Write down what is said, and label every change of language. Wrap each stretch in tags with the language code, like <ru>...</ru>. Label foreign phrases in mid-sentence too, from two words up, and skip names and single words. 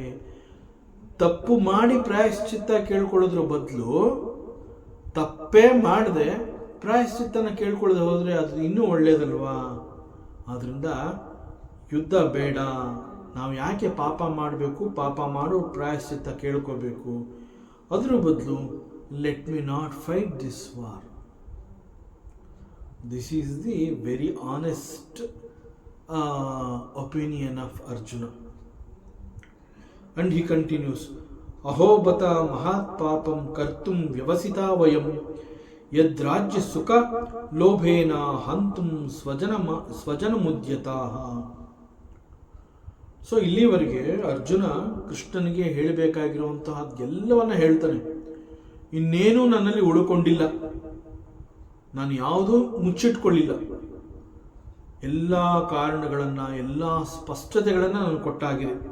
<kn>ತಪ್ಪು ಮಾಡಿ ಪ್ರಾಯಶ್ಚಿತ್ತ ಕೇಳ್ಕೊಳ್ಳೋದ್ರ ಬದಲು ತಪ್ಪೇ ಮಾಡದೆ ಪ್ರಾಯಶ್ಚಿತ್ತನ ಕೇಳ್ಕೊಳ್ಳೋದು ಹೋದರೆ ಅದು ಇನ್ನೂ ಒಳ್ಳೇದಲ್ವಾ? ಆದ್ದರಿಂದ ಯುದ್ಧ ಬೇಡ, ನಾವು ಯಾಕೆ ಪಾಪ ಮಾಡಬೇಕು, ಪಾಪ ಮಾಡೋ ಪ್ರಾಯಶ್ಚಿತ್ತ ಕೇಳ್ಕೋಬೇಕು? ಅದ್ರ ಬದಲು</kn> <en>let me not fight this war. this is the very honest opinion of Arjuna. and he continues,</en> <sa>ಅಹೋಬತ ಮಹಾತ್ ಪಾಪಂ ಕರ್ತುಂ ವ್ಯವಸಿತಾ ವಯಂ ಯದ್ರಾಜ್ಯ ಸುಖ ಲೋಭೇನ ಹಂತುಂ ಸ್ವಜನಮುದ್ಯತಾಃ.</sa> <kn>ಸೊ ಇಲ್ಲಿವರೆಗೆ ಅರ್ಜುನ ಕೃಷ್ಣನಿಗೆ ಹೇಳಬೇಕಾಗಿರುವಂತಹದ್ದೆಲ್ಲವನ್ನ ಹೇಳ್ತಾನೆ. ಇನ್ನೇನೂ ನನ್ನಲ್ಲಿ ಉಳ್ಕೊಂಡಿಲ್ಲ, ನಾನು ಯಾವುದೂ ಮುಚ್ಚಿಟ್ಕೊಳ್ಳಿಲ್ಲ. ಎಲ್ಲ ಕಾರಣಗಳನ್ನು, ಎಲ್ಲ ಸ್ಪಷ್ಟತೆಗಳನ್ನು ನಾನು ಕೊಟ್ಟಾಗಿದೆ.</kn>